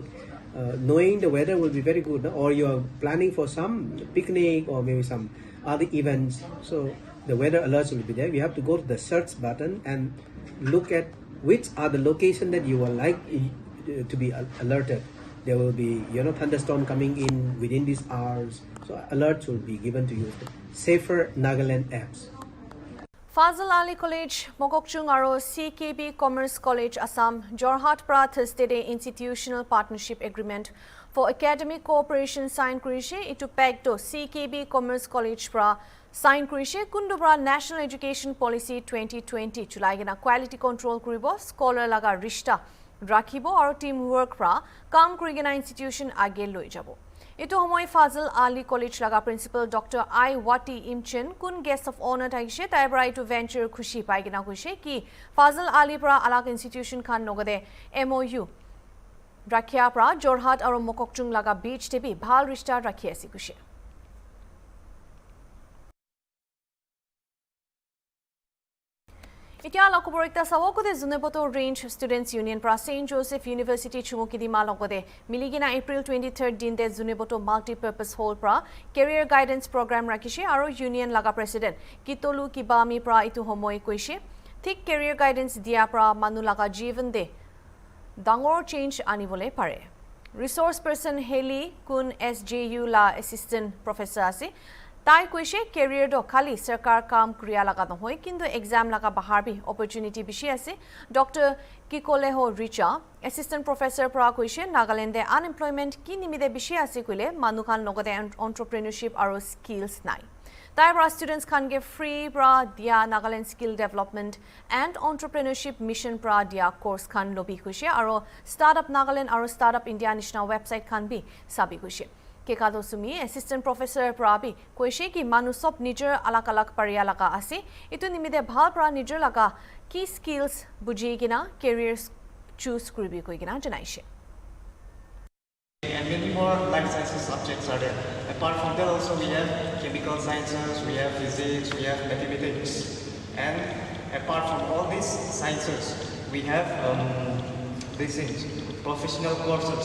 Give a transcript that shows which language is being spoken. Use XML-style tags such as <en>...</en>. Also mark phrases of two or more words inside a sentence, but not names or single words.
<en>Knowing the weather will be very good, no? Or you're planning for some picnic or maybe some other events. So the weather alerts will be there. You have to go to the search button and look at which are the location that you would like to be alerted. There will be thunderstorm coming in within these hours, so alerts will be given to you. Safer Nagaland apps.</en> <nag>Fazal Ali College, Mokokchung aro CKB Commerce College Assam, Jorhat pra Thursday Day Institutional Partnership Agreement for Academic Cooperation sign Krishe itu Phek to CKB Commerce College pra sign Krishe Kundubra National Education Policy 2020 Chulaigena</nag> <en>Quality Control</en> <nag>Kuribo Scholar laga Rishta Rakhibo aro teamwork pra Kam Kurigena Institution age loi jabo. Ito homoy Fazal Ali College laga Principal Dr. I. Wati Imchen kun</nag> <en>guest of honor</en> <nag>taishe taibrai to venture khushi paigina khushi ki Fazal Ali pra alag institution khan nogade MOU rakhya pra Jorhat aro Mokokchung laga beach tebi bhal rishta rakhi asi khushi. Itia lokobor ekta sawokode Zuneboto Range Students Union pra St. Joseph University chumukidima lokode miligina April 23rd din de Zuneboto Multi-Purpose Hall pra</nag> <en>Career Guidance</en> <nag>Program rakhishe aro Union laga President Kitolu Kibami pra itu homoi koishe thik Career Guidance dia pra manu laga jivan de dangor change anibole pare.</nag> <en>Resource Person</en> <nag>Haley kun SJU la</nag> <en>Assistant Professor</en> <nag>ase Tai koishe career do khali sarkar kam kriya laga nohoi kintu exam laga bahar bi opportunity bishi ase. Dr. Kikoleho Richa</nag> <en>Assistant Professor</en> <nag>pra koishe Nagaland de unemployment ki nimide bishi ase koile manukhan logode entrepreneurship aro skills nai. Tai pra students khan ge free pra dia Nagaland skill development and entrepreneurship mission pra dia course khan lobi koishe aro startup Nagaland aro startup India national website khan bi sabi koishe. Kekado Sumi, Assistant Professor Prabi, koishe ki manusop nijer alak-alak pariya laga ase, itu nimide bhal pra nijer laga</nag> <en>key skills</en> <nag>buji gina careers choose kuribi koi gina janaishe.</nag> <en>And many more life sciences subjects are there. Apart from that also we have chemical sciences, we have physics, we have mathematics. And apart from all these sciences, we have these things. Professional courses.</en>